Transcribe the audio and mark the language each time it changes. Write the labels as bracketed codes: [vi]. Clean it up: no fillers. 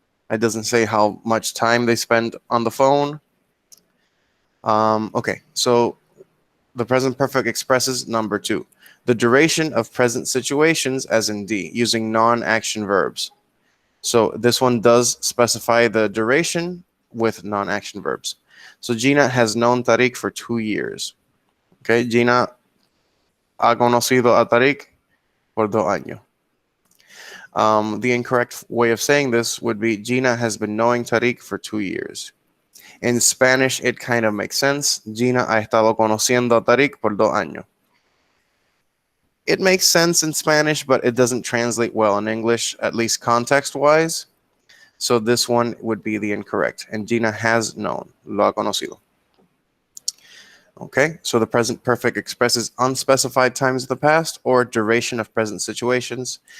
[en] It doesn't say how much time they spend on the phone. Okay, so the present perfect expresses number 2, the duration of present situations as in D, using non-action verbs. So this one does specify the duration with non-action verbs. So Gina has known Tariq for 2 years. [es] Okay, Gina ha conocido a Tariq por 2 años. [en] The incorrect way of saying this would be Gina has been knowing Tariq for 2 years. In Spanish, it kind of makes sense. [es] Gina ha estado conociendo a Tariq por 2 años. [en] It makes sense in Spanish, but it doesn't translate well in English, at least context-wise. So this one would be the incorrect. And Gina has known, [es] lo ha conocido. [en] Okay, so the present perfect expresses unspecified times of the past or duration of present situations.